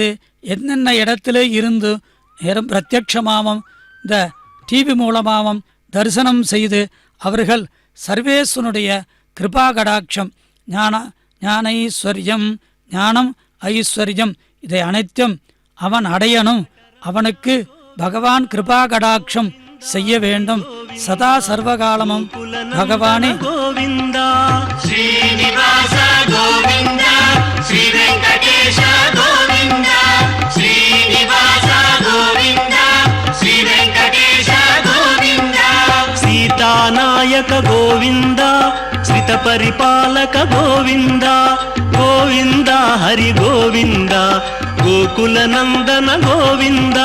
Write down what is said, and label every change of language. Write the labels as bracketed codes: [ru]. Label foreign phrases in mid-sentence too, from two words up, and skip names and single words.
[ta] என்னென்ன இடத்திலே இருந்து நேரம் பிரத்யட்சமாகவும் இந்த டிவி மூலமாகவும் தரிசனம் செய்து அவர்கள் சர்வேஸ்வனுடைய கிருபா கடாட்சம் ஞானைஸ்வர்யம் ஞானம் ஐஸ்வர்யம் இதை அனைத்தும் அவன் அடையணும் அவனுக்கு பகவான் கிருபா கடாட்சம் செய்ய வேண்டும் சதா சர்வகாலமும் பகவானே கோவிந்தா [sa] ஸ்ரீனிவாச கோவிந்த ஸ்ரீ வெங்கடேஷ கோவிந்த ஸ்ரீனிவாச கோவிந்த ஸ்ரீ வெங்கடேஷ கோவிந்த సీతానాయక గోవింద శ్రిత పరిపాలక గోవింద గోవింద హరి గోవింద గోకుల నందన గోవింద